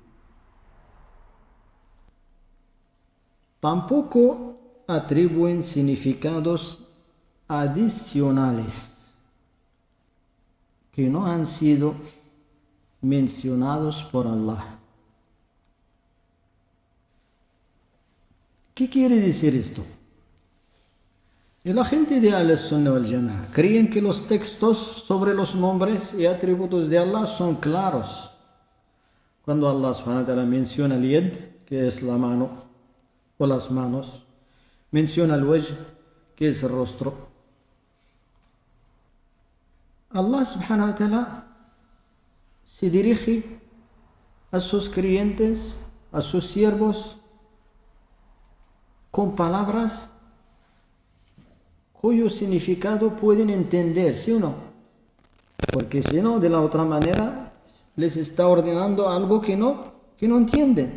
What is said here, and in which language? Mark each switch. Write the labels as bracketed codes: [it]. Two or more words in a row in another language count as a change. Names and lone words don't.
[es] Tampoco atribuyen significados adicionales que no han sido mencionados por Allah. ¿Qué quiere decir esto? Y la gente de Al-Sunnah wal Jama'a creen que los textos sobre los nombres y atributos de Allah son claros. Cuando Allah [ar] سبحانه وتعالى [es] menciona el yad, que es la mano o las manos, menciona el wajh, que es el rostro, Allah [ar] سبحانه وتعالى [es] se dirige a sus creyentes, a sus siervos, con palabras cuyo significado pueden entender, ¿sí o no? Porque si no, de la otra manera, les está ordenando algo que no entienden.